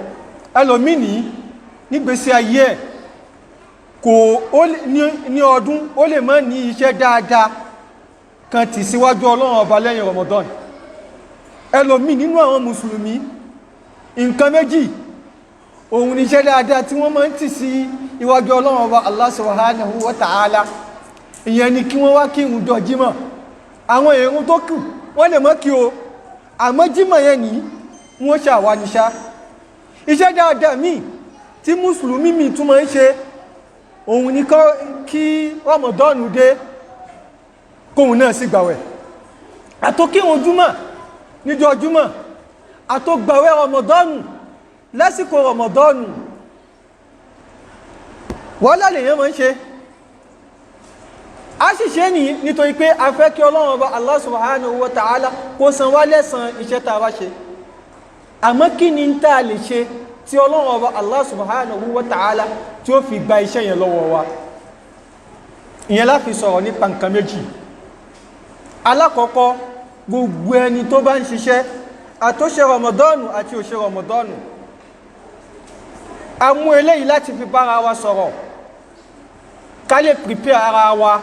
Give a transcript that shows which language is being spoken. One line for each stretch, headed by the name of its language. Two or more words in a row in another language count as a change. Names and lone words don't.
Yoruba: ẹlòmíì nígbésí ayé ẹ̀ kò ní ọdún ó lè má ní iṣẹ́ dáadáa kan tì síwájú Ọlọ́run ọba lẹ́yìn Ramadan. ẹlòmíì nínú àwọn mùsùlùmí nǹkan méjì òun ni iṣẹ́ dáadáa tí wọ́n máa ń tì sí iwájú Ọlọ́run ọba
Arabic: الله سبحانه وتعالى.
Yoruba: ìyẹn ni kí wọ́n wá kí ìrun jọ jímọ̀. àwọn ìrun tó kù wọ́n lè mọ́ kí o àmọ́ jímọ̀ yẹn ní wọ́n ṣàwáníṣá. iṣẹ́ dáadáa míì tí mùsùlùmí míì tún máa ń ṣe òun ni kí Ramadan dé kóhun náà sì gbàwẹ̀. àtókírun júmọ̀ níjọ́ júmọ̀ àtógbàwẹ̀ Ramadan lásìkò Ramadan wọ́lá lèyàn máa ń ṣe. a sì ṣe ní nítorí pé a fẹ́ kí Ọlọ́run ọba
Arabic: الله سبحانه وتعالى
Yoruba: kó san wá lẹ́san iṣẹ́ tá a bá ṣe. àmọ́ kí ni tá a lè ṣe tí Ọlọ́run ọba
Arabic: الله سبحانه وتعالى
Yoruba: tí ó fi gba iṣẹ́ yẹn lọ́wọ́ wa. ìyẹn la fi sọ̀rọ̀ nípa nǹkan méjì. alákọ̀ọ́kọ́ gbogbo ẹni tó bá ń ṣiṣẹ́ àtóṣe Ramadan àti òṣè Ramadan a mú eléyìí láti fi bára wa sọ̀rọ̀ ká lè prepare ara wa.